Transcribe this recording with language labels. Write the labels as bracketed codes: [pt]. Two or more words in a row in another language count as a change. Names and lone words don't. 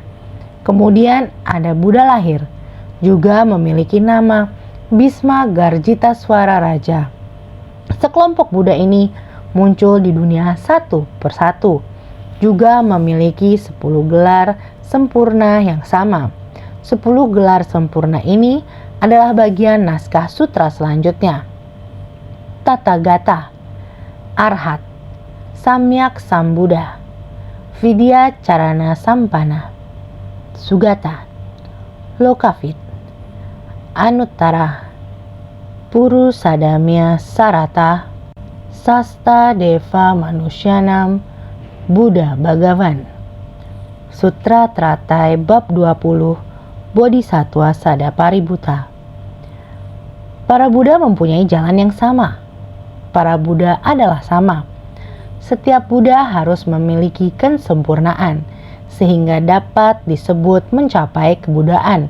[id] Kemudian ada Buddha lahir, juga memiliki nama Bhisma Garjitaswara Raja. Sekelompok Buddha ini muncul di dunia satu persatu, juga memiliki 10 gelar sempurna yang sama. 10 gelar sempurna ini adalah bagian naskah sutra selanjutnya. Tathagata, Arhat, Samyak Sambuddha, Vidya Carana Sampana, Sugata, Lokavit, Anuttara, Purusadamya Sarata, Sasta Deva Manusyanam, Buddha Bhagavan, Sutra Teratai Bab 20 Bodhisattva Sadapaributta. Para Buddha mempunyai jalan yang sama. Para Buddha adalah sama. Setiap Buddha harus memiliki kesempurnaan sehingga dapat disebut mencapai kebudaan.